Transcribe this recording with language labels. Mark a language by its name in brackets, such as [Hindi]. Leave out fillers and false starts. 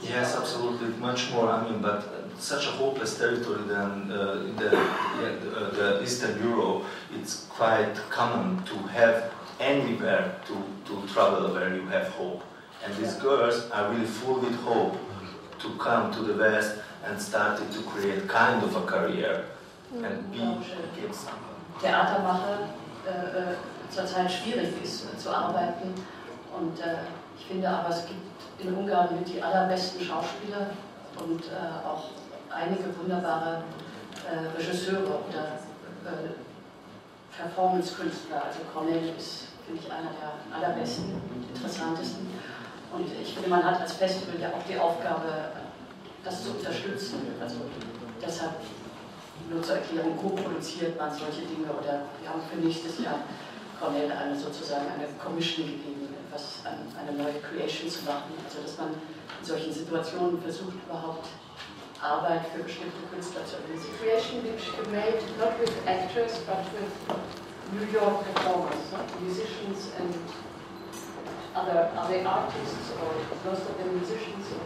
[English] Yes, absolutely, much more. I mean, but such a hopeless territory than the Eastern Europe. It's quite common to have anywhere to travel where you have hope. And these girls are really full with hope to come to the West and started to create kind of a career and be [German] Theatermache zurzeit schwierig ist zu arbeiten und ich finde aber es gibt in Ungarn mit die allerbesten Schauspieler und auch einige wunderbare Regisseure oder Performance-Künstler. Also Kornél ist, finde ich, einer der allerbesten, interessantesten. Und ich finde, man hat als Festival ja auch die Aufgabe, das zu unterstützen. Also deshalb nur zur Erklärung, co-produziert man solche Dinge oder wir haben für nächstes Jahr Kornél sozusagen eine Commission gegeben, eine neue Creation zu machen. Also dass man in solchen Situationen versucht, überhaupt Arbeit für bestimmte Künstler zu organisieren. [English] Creation which you made not with actors but with New York performers, musicians and other artists or most of them musicians.